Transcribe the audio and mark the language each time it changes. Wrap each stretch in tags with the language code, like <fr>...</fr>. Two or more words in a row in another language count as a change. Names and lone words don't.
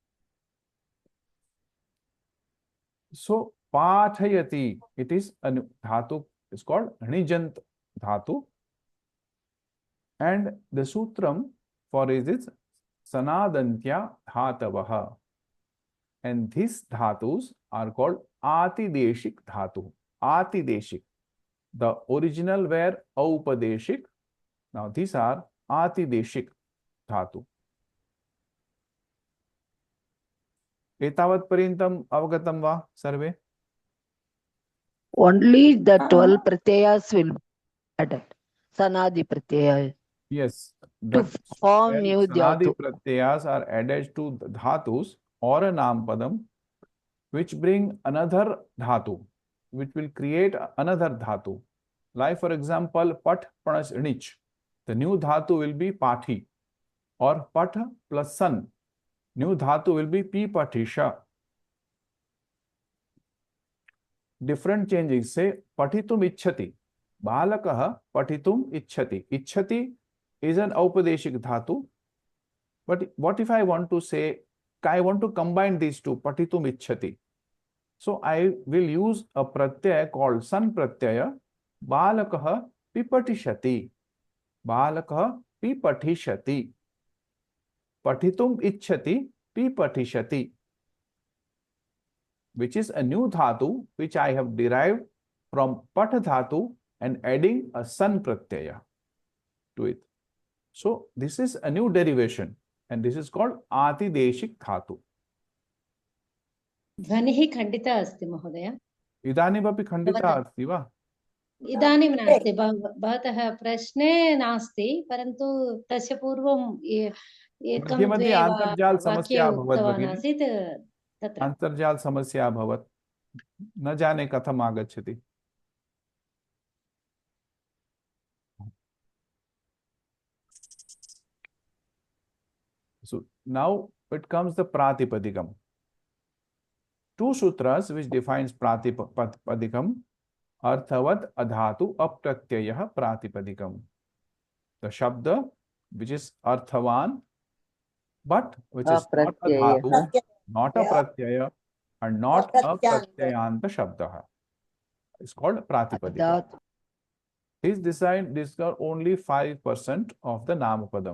<en>So pathayati, it is a new dhatu, is called</en> <sa>nijant dhatu,</sa> <en>and the sutram for it is</en> <sa>sanadantya dhatavaha,</sa> <en>and these dhatus are called</en> <sa>atideshik dhatu.</sa> <en>Atideshik, the original were aupadeshik, now these are</en> <sa>atideshik dhatu. एतावत् पर्यन्तम् अवगतं वा सर्वे?</sa> <en>Only the 12 pratyayas will be added.</en> <sa>Sanadi pratyaya.</sa> <en>Yes. To form When new sanadi dhatu. pratyayas are added to the dhatus or a nampadam, which bring another dhatu, which will create another dhatu. Like for example, pat plus nich. The new dhatu will be pathi, or pat plus san. New dhatu will be</en> <sa>pi patisha.</sa> <en>Different changes.</en> <sa>Say patitum ichhati. Balakah patitum ichhati.</sa> <en>Ichhati is an aupadeshik dhatu. But what if I want to say, I want to combine these two,</en> <sa>patitum ichhati.</sa> <en>So I will use a pratyaya called san pratyaya.</en> <sa>Balakah pipatishati. Balakah pipatishati. Patitum ichhati pipatishati,</sa> <en>which is a new dhatu which I have derived from pat dhatu and adding a san pratyaya to it. So this is a new derivation and this is called</en> <sa>atideshik dhatu. ध्वनिः खण्डिता अस्ति महोदय। इदानीमपि खण्डिता अस्ति वा? इदानीं नास्ति, भवतः प्रश्ने नास्ति, परन्तु तस्य पूर्वं एकं मध्ये मध्ये द्वे अन्तर्जाल वाक्ये समस्या अभवत् उक्तवान् भगिनि। आसीत् तत्र। अन्तर्जाल समस्या अभवत्, न जाने कथम् आगच्छति।</sa> <en>So now it comes the pratipadikam. Two sutras which defines pratipadikam.</en> <sa>Arthavat adhatu apratyayah pratipadikam.</sa> <en>The shabda which is arthavan but which is not a dhatu, not a pratyaya and not a pratyayanta shabda is called pratipadikam. These are only 5% of the namapadam.</en>